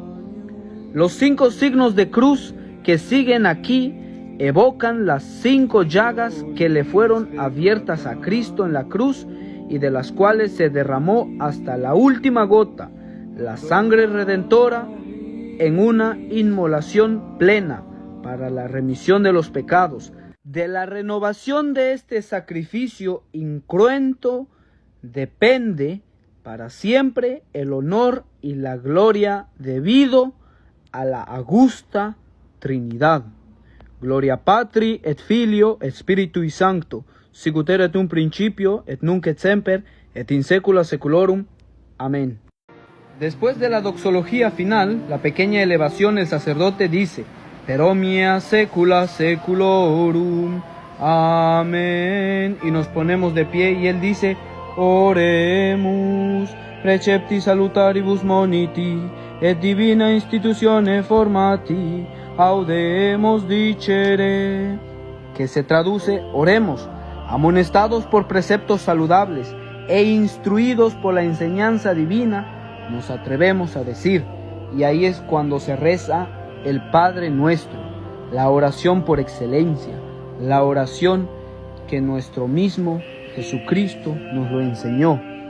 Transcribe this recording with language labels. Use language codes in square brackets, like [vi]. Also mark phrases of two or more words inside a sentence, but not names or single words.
[es] Los 5 signos de cruz que siguen aquí evocan las 5 llagas que le fueron abiertas a Cristo en la cruz y de las cuales se derramó hasta la última gota la sangre redentora en una inmolación plena para la remisión de los pecados. De la renovación de este sacrificio incruento depende para siempre el honor y la gloria debido a la augusta Trinidad. [la] Gloria Patri et Filio et Spiritui Sancto, sicut erat un principio, et nunc et semper, et in saecula saeculorum. [es] Amén. Después de la doxología final, la pequeña elevación, el sacerdote dice, [la] per omnia saecula saeculorum. [es] Amén. Y nos ponemos de pie y él dice, [la] oremus, precepti salutaribus moniti, et divina institutione formati, audemus dicere. [es] Que se traduce: oremos, amonestados por preceptos saludables e instruidos por la enseñanza divina, nos atrevemos a decir. Y ahí es cuando se reza el Padre Nuestro, la oración por excelencia, la oración que nuestro mismo Jesucristo nos lo enseñó.